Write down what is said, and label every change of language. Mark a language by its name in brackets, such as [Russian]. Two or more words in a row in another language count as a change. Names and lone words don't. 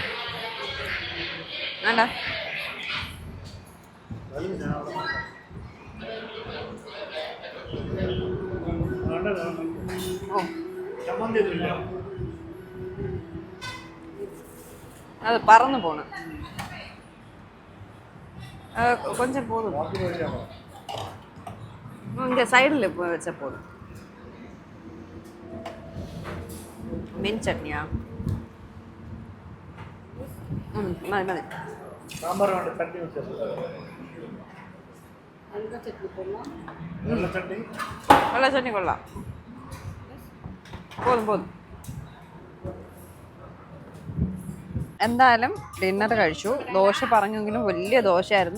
[Malayalam] വേണ്ട ഓ അത് പറന്നു പോണ് [Tamil] கொஞ்சம் போதும் ഇங்கே சைடில் வச்ச போதும். மீன் சட்னியா? [Malayalam] മതി മതി [Tamil] சாம்பார் வேണ്ട சட்னி வச்சிருக்கேன். [Malayalam] വെള്ള ചട്നി കൊള്ളാം. [Tamil] போதும் போதும். [Malayalam] എന്തായാലും ഡിന്നർ കഴിച്ചു. ദോശ പറഞ്ഞെങ്കിലും വലിയ ദോശയായിരുന്നു.